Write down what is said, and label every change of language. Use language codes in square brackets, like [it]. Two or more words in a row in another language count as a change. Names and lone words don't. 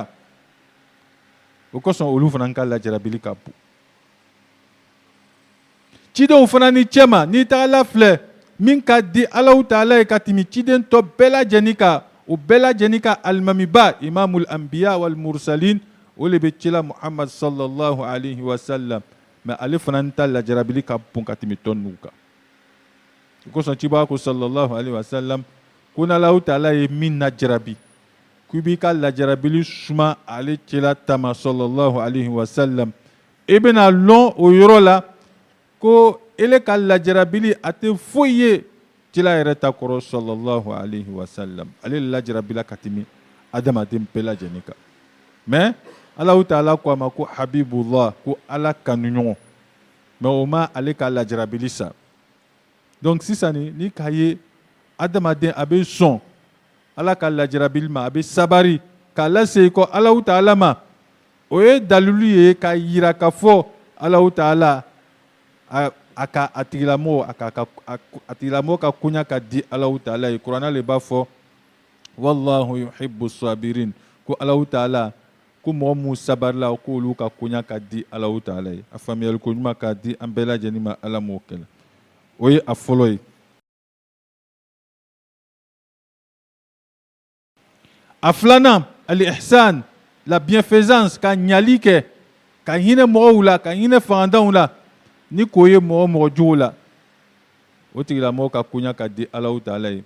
[bm] O kosɔn olu fana ka lajarabili ka bon. Cidenw fana ni cɛma n'i tagala filɛ min ka di Alahu Taala ye ka tɛmɛ ciden tɔ bɛɛ lajɛlen kan, o bɛɛ lajɛlen ka alimamiba [ar] إمام الأنبياء والمرسلين, [bm] o le bɛ cila Muhammad [ar] صلى الله عليه وسلم, [bm] mais ale fana ta lajarabili ka bon ka tɛmɛ tɔ ninnu kan. O kosɔn ciba ko [ar] صلى الله عليه وسلم [bm] ko n'Alahu Taala ye min lajarabi k'i b'i ka lajarabili suma ale cila tama [ar] صلى الله عليه وسلم, [bm] i bɛna lɔn o yɔrɔ la ko ele ka lajarabili a tɛ foyi ye cila yɛrɛ ta kɔrɔ [ar] صلى الله عليه وسلم. [bm] Ale lajarabila ka tɛmɛ adamaden bɛɛ lajɛlen kan. Mais Alahu Taala ko a ma ko Habibullah, ko Ala kanuɲɔgɔn, mais o ma ale ka lajarabili sa. Donc sisan ni k'a ye adamaden a bɛ sɔn Ala ka lajarabili ma, a bɛ sabari k'a lase i kɔ Alahu Taala ma, o ye dalilu ye k'a yira k'a fɔ Alahu Taala a tigilamɔgɔ ka koɲa ka di Alahu Taala ye. Kuranɛ le b'a fɔ [ar] والله يحب الصابرين, [bm] ko Alahu Taala ko mɔgɔ mun sabarila k'olu ka koɲa ka di Alahu Taala ye. A faamuyali ko ɲuman k'a di an bɛɛ lajɛlen ma, Ala m'o kɛlɛ. O ye a fɔlɔ ye. A filanan, al-ihsan, [fr] la bienfaisance, [bm] ka ɲali kɛ, ka hinɛ mɔgɔw la, ka hinɛ fangantanw la, ni k'o ye mɔgɔ jugu la, o tigilamɔgɔ ka koɲa ka di Alahu Taala ye.